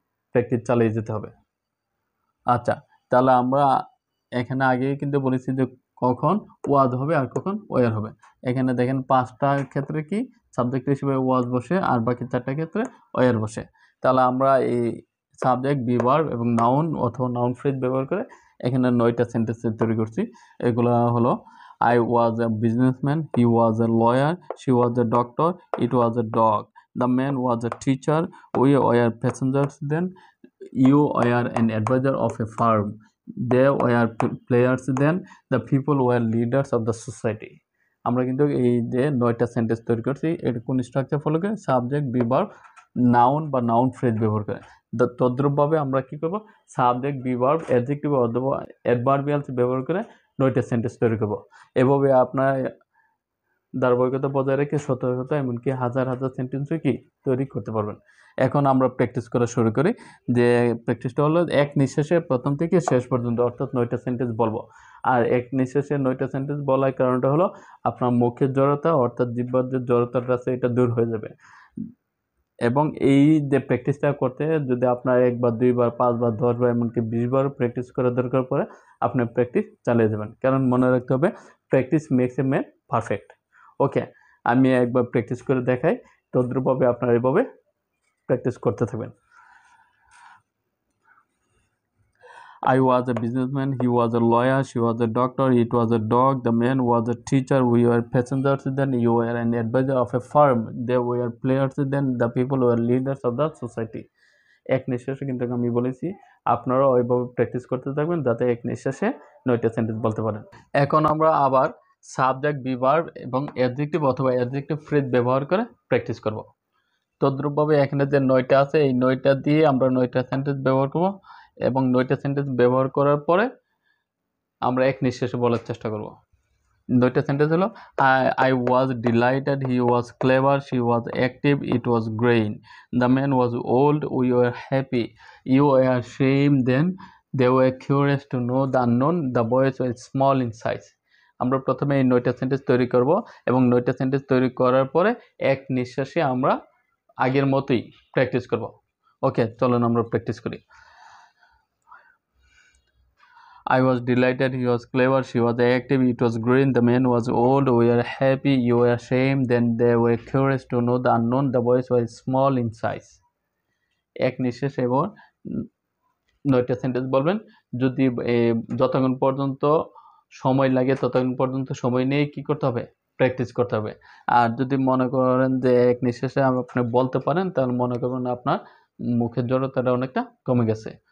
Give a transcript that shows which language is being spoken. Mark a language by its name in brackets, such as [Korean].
[Bangla] Practice চালিয়ে যেতে হবে। আচ্ছা, তাহলে আমরা এখানে আগেই কিন্তু বলেছি যে কখন ওয়াজ হবে আর কখন ওয়ার হবে। এখানে দেখেন 5টা ক্ষেত্রে কি সাবজেক্ট হিসেবে ওয়াজ বসে আর বাকি 4টা ক্ষেত্রে ওয়ার বসে। তাহলে আমরা এই সাবজেক্ট, বি ভার্ব এবং নাউন অথবা নাউন ফ্রেজ ব্যবহার করে এখানে 9টা সেন্টেন্স তৈরি করছি। এগুলো হলো [English] I was a businessman, he was a lawyer, she was a doctor, it was a dog, the man was a teacher, we were passengers then, you were an advisor of a firm, they were players then, the people were leaders of the society. [Bangla] আমরা কিন্তু এই যে 9টা sentence তৈরি করছি এটা কোন structure follow করে? Subject, be verb, noun বা নাউন ফ্রেজ ব্যবহার করে। তদ্রূপভাবে আমরা কি করব? সাবজেক্ট, বি ভার্ব, অ্যাডজেক্টিভ অথবা অ্যাডভার্বিয়ালস ব্যবহার করে 9টা সেন্টেন্স তৈরি করব। এভাবে আপনার ধারাবাহিকতা বজায় রেখে শত শত এমনকি হাজার হাজার সেন্টেন্সও কি তৈরি করতে পারবেন। এখন আমরা প্র্যাকটিস করা শুরু করি। যে প্র্যাকটিসটা হলো এক নিঃশ্বাসে প্রথম থেকে শেষ পর্যন্ত অর্থাৎ 9টা সেন্টেন্স বলবো। আর এক নিঃশ্বাসে 9টা সেন্টেন্স বলার কারণটা হলো আপনার মুখের জড়তা অর্থাৎ জিহ্বার যে জড়তাটা আছে এটা দূর হয়ে যাবে। এবং এই যে প্র্যাকটিসটা করতে যদি আপনার 1 বার 2 বার 5 বার 10 বার এমনকি 20 বার প্র্যাকটিস করার দরকার পড়ে, আপনি প্র্যাকটিস চালিয়ে যাবেন। কারণ মনে রাখতে হবে [English] Practice makes a man perfect. [Bangla] ওকে, আমি একবার প্র্যাকটিস করে দেখাই, তদ্রূপভাবে আপনারা এভাবে প্র্যাকটিস করতে থাকবেন। [English] I was a businessman, he was a lawyer, she was a doctor, it was a dog, the man was a teacher, we were passengers then, you were an advisor of a firm, they were players then, the people were leaders of the society. [Bangla] এক নিঃশ্বাসে কিন্তু আমি বলেছি, আপনারা ওইভাবে practice করতে থাকবেন যাতে এক নিঃশ্বাসে 9টা সেন্টেন্স বলতে পারেন। এখন আমরা আবার সাবজেক্ট, বি ভার্ব এবং অ্যাডজেক্টিভ অথবা অ্যাডজেক্টিভ ফ্রেজ ব্যবহার করে প্র্যাকটিস করব। তদ্রূপভাবে এখানে যে 9টা আছে এই 9টা দিয়ে আমরা 9টা সেন্টেন্স ব্যবহার করব এবং 9টা সেন্টেন্স ব্যবহার করার পরে আমরা এক নিঃশ্বাসে বলার চেষ্টা করব। দুইটা সেন্টেন্স হলো [English] I was delighted, he was clever, she was active, it was green. The man was old, we were happy, you were ashamed, then they were curious to know the unknown, the boys were small in size. [Bangla] আমরা প্রথমে এই 9টা sentence তৈরি করব এবং 9টা sentence তৈরি করার পরে এক নিঃশ্বাসে আমরা আগের মতোই প্র্যাকটিস করব। ওকে, চলুন আমরা প্র্যাকটিস করি। [English] I was delighted, he was clever, she was active, it was green, the man was old, we were happy, you were ashamed, then they were curious to know the unknown, the boys were small in size. [Bangla] এক নিঃশ্বাসে এবং 9টা sentence বলবেন। যদি যতক্ষণ পর্যন্ত সময় লাগে ততক্ষণ পর্যন্ত সময় নিয়ে কি করতে হবে? প্র্যাকটিস করতে হবে। আর যদি মনে করেন যে এক নিঃশ্বাসে আপনি বলতে পারেন, তাহলে মনে করবেন আপনার মুখের জড়তাটা অনেকটা কমে গেছে।